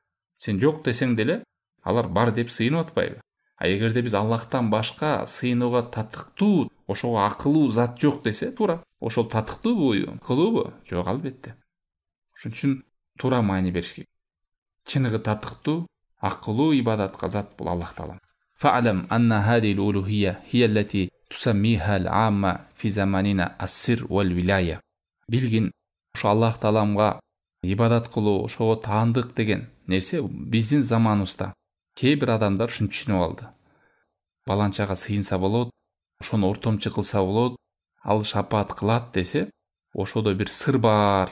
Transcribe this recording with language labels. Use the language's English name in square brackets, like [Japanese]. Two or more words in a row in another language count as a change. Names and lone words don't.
[Kyrgyz] Сен жок десең деле алар бар деп сыйынып атпайбы? А эгерде биз Аллахтан башка сыйынууга татыктуу, ошого акылуу зат жок десе, туура. Ошол татыктуубу, акылуубу? Жок, албетте. Ошон үчүн туура маани бериш керек. Чыныгы татыктуу, акылуу ибадатка зат бул Аллах Таала. [Arabic] فاعلم أن هذه الألوهية هي التي تسميها العامة في زماننا السر والولاية. [Kyrgyz] Билгин, ошо Аллах Тааламга ибадат кылуу, ошого таандык деген нерсе биздин заманыбызда кээ бир адамдар ушуну түшүнүп алды. Баланчага сыйынса болот, ошону ортомчу кылса болот, ал шапаат кылат десе, ошодо бир сыр бар.